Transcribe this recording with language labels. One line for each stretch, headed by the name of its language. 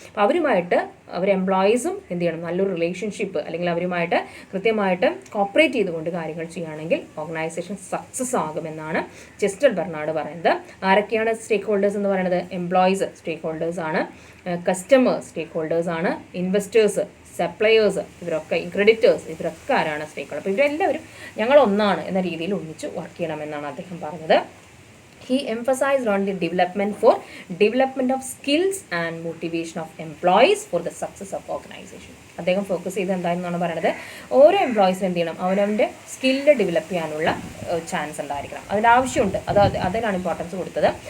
Malayalam: അപ്പോൾ അവരുമായിട്ട് അവർ എംപ്ലോയീസും എന്ത് ചെയ്യണം? നല്ലൊരു റിലേഷൻഷിപ്പ് അല്ലെങ്കിൽ അവരുമായിട്ട് കൃത്യമായിട്ട് കോപ്പറേറ്റ് ചെയ്തുകൊണ്ട് കാര്യങ്ങൾ ചെയ്യുകയാണെങ്കിൽ ഓർഗനൈസേഷൻ സക്സസ് ആകുമെന്നാണ് ചെസ്റ്റർ ബെർണാഡ് പറയുന്നത്. ആരൊക്കെയാണ് സ്റ്റേക്ക് ഹോൾഡേഴ്സ് എന്ന് പറയുന്നത്? എംപ്ലോയീസ് സ്റ്റേക്ക് ഹോൾഡേഴ്സ് ആണ്, കസ്റ്റമേഴ്സ് സ്റ്റേക്ക് ഹോൾഡേഴ്സ് ആണ്, ഇൻവെസ്റ്റേഴ്സ്, സപ്ലയേഴ്സ്, ഇവരൊക്കെ ക്രെഡിറ്റേഴ്സ്, ഇവരൊക്കെ ആരാണ് സ്റ്റേക്ക് ഹോൾഡർ? അപ്പോൾ ഇവരെല്ലാവരും ഞങ്ങൾ ഒന്നാണ് എന്ന രീതിയിൽ ഒന്നിച്ച് വർക്ക് ചെയ്യണമെന്നാണ് അദ്ദേഹം പറഞ്ഞത്.
English: He emphasized on the development of skills and motivation of employees for the success of organization.
Malayalam: അദ്ദേഹം ഫോക്കസ് ചെയ്ത് എന്താണെന്നാണ് പറയുന്നത്, ഓരോ എംപ്ലോയീസിനും എന്ത് ചെയ്യണം, അവനവൻ്റെ സ്കില്ല് ഡെവലപ്പ് ചെയ്യാനുള്ള ചാൻസ് ഉണ്ടായിരിക്കണം, അതിൻ്റെ ആവശ്യമുണ്ട്, അതിനാണ് ഇമ്പോർട്ടൻസ് കൊടുത്തത്.